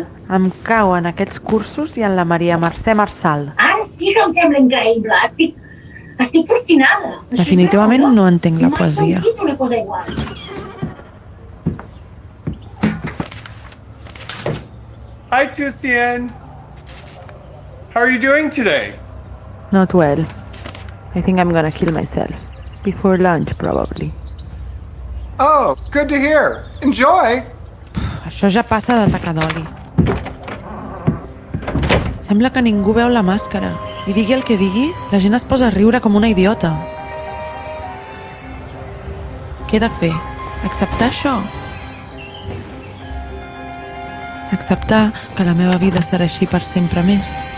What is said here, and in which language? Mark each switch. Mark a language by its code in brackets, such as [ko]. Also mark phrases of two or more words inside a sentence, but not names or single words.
[ca] Em cau en aquests cursos i en la Maria Mercè Marçal. Ara sí que em sembla increïble. Estic Estic fascinada. Definitivament no entenc la poesia. Mai he sentit una cosa igual. [en] Hi, Tustian. How are you doing today? Not well. I think I'm gonna kill myself. Before lunch, probably. Oh, good to hear. Enjoy. [ca] Això ja passa d'atacar d'oli. Sembla que ningú veu la màscara. I digui el que digui, la gent es posa a riure com una idiota. Què he de fer? Acceptar això? Acceptar que la meva vida serà així per sempre més?